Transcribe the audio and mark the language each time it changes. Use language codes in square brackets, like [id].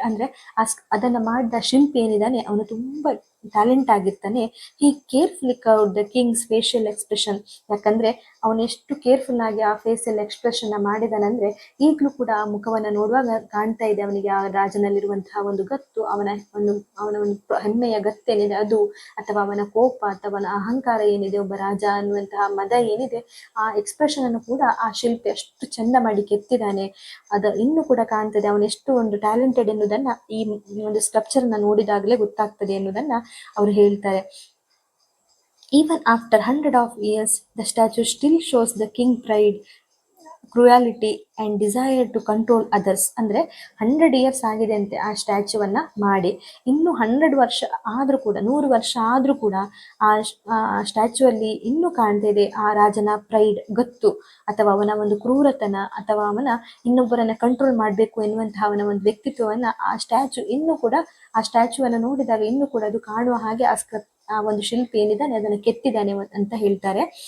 [kn] ಅಂದ್ರೆ ಅದನ್ನ ಮಾಡಿದ ಶಿಲ್ಪಿ ಏನಿದ್ದಾನೆ ಅವನು ತುಂಬಾ ಟ್ಯಾಲೆಂಟ್ ಆಗಿರ್ತಾನೆ. [en] He carefully curved the king's facial expression. [kn] ಯಾಕಂದ್ರೆ ಅವನು ಎಷ್ಟು ಕೇರ್ಫುಲ್ ಆಗಿ ಆ ಫೇಸಿಯಲ್ ಎಕ್ಸ್ಪ್ರೆಷನ್ ಮಾಡಿದಾನಂದ್ರೆ ಈಗಲೂ ಕೂಡ ಆ ಮುಖವನ್ನ ನೋಡುವಾಗ ಕಾಣ್ತಾ ಇದೆ ಅವನಿಗೆ ಆ ರಾಜನಲ್ಲಿರುವಂತಹ ಒಂದು ಗತ್ತು, ಅವನ ಒಂದು ಹೆಮ್ಮೆಯ ಗತ್ತೇನಿದೆ ಅದು, ಅಥವಾ ಅವನ ಕೋಪ ಅಥವಾ ಅವನ ಅಹಂಕಾರ ಏನಿದೆ, ಒಬ್ಬ ರಾಜ ಅನ್ನುವಂತಹ ಮದ ಏನಿದೆ, ಆ ಎಕ್ಸ್ಪ್ರೆಷನ್ ಅನ್ನು ಕೂಡ ಆ ಶಿಲ್ಪಿ ಅಷ್ಟು ಚಂದ ಮಾಡಿ ಕೆತ್ತಿದ್ದಾನೆ. ಅದು ಇನ್ನೂ ಕೂಡ ಕಾಣ್ತದೆ ಅವನೆಷ್ಟು ಒಂದು ಟ್ಯಾಲೆಂಟೆಡ್ ಎನ್ನುವುದನ್ನ ಈ ಒಂದು ಸ್ಕಲ್ಪ್ಚರ್ ನ ನೋಡಿದಾಗಲೇ ಗೊತ್ತಾಗ್ತದೆ ಎನ್ನುವುದನ್ನ ಅವರು ಹೇಳ್ತಾರೆ. [en] Even after 100 of years, the statue still shows the king pride, cruelty and desire to control others. [kn] ಅಂದರೆ [en] 100 years [kn] ಆಗಿದೆ ಅಂತೆ ಆ ಸ್ಟ್ಯಾಚ್ಯೂವನ್ನು ಮಾಡಿ, ಇನ್ನೂ 100 ವರ್ಷ ಆದರೂ ಕೂಡ, 100 ವರ್ಷ ಆದರೂ ಕೂಡ ಆ ಸ್ಟ್ಯಾಚ್ಯೂ ಅಲ್ಲಿ ಇನ್ನೂ ಕಾಣ್ತಾ ಇದೆ ಆ ರಾಜನ ಪ್ರೈಡ್, ಗತ್ತು, ಅಥವಾ ಅವನ ಒಂದು ಕ್ರೂರತನ, ಅಥವಾ ಅವನ ಇನ್ನೊಬ್ಬರನ್ನ ಕಂಟ್ರೋಲ್ ಮಾಡಬೇಕು ಎನ್ನುವಂತಹ ಅವನ ಒಂದು ವ್ಯಕ್ತಿತ್ವವನ್ನು ಆ ಸ್ಟ್ಯಾಚ್ಯೂ ಇನ್ನೂ ಕೂಡ, ಆ ಸ್ಟ್ಯಾಚ್ಯೂವನ್ನು ನೋಡಿದಾಗ ಇನ್ನೂ ಕೂಡ ಅದು ಕಾಣುವ ಹಾಗೆ ಆ ಒಂದು ಶಿಲ್ಪಿ ಏನಿದ್ದಾನೆ ಅದನ್ನು ಕೆತ್ತಿದ್ದಾನೆ ಅಂತ ಹೇಳ್ತಾರೆ.